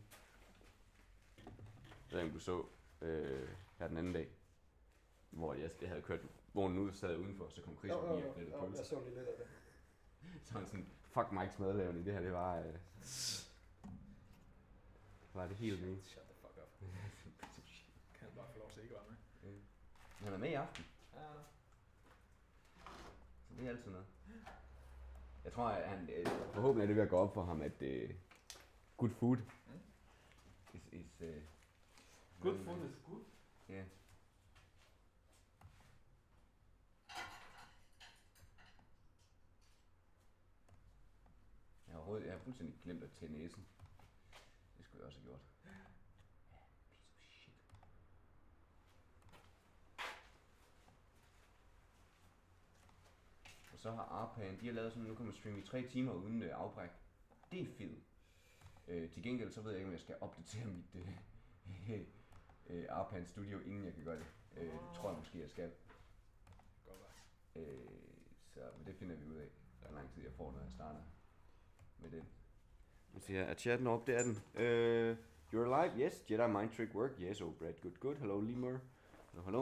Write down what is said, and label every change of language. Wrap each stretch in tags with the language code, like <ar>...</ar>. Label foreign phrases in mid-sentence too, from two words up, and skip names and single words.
<da>Jeg ved ikke, du så her den anden dag, hvor jeg havde kørt vognen ud, sad udenfor, så kom Chris forbi og flettede pølse. Jeg så lige lidt af det. Så han sådan, fuck Mikes madlavning, det her, det var... var det helt vildt.</da> <en>Shut the fuck up.</en> <da>Kan han bare få lov til ikke at være med? Han er med i aften. Ja. Så det er altid noget. Jeg tror, at han, forhåbentlig er det ved at gå op for ham, at</da> <en>good food is good food is good?</en> <da>Ja.</da> <en>Yeah.</en> <da>Jeg har fuldstændig glemt at tage næsen. Det skulle jeg også have gjort.</da> <en>Piece of shit.</en> <da>Og så har Arpan, de har lavet sådan, nu kan man streame i 3 timer uden afbræk. Det er fedt. Til gengæld så ved jeg ikke, om jeg skal opdatere mit Arpan Studio, inden jeg kan gøre det. Det tror jeg måske, jeg skal. Godt være. Så det finder vi ud af, hvor lang tid jeg får, når jeg starter med den. Jeg siger, er chatten op? Det er den.</da> <en>You're alive? Yes. Jedi mind trick work? Yes. Oh, Brad. Good, good. Hello, Lemur. Hello.</en>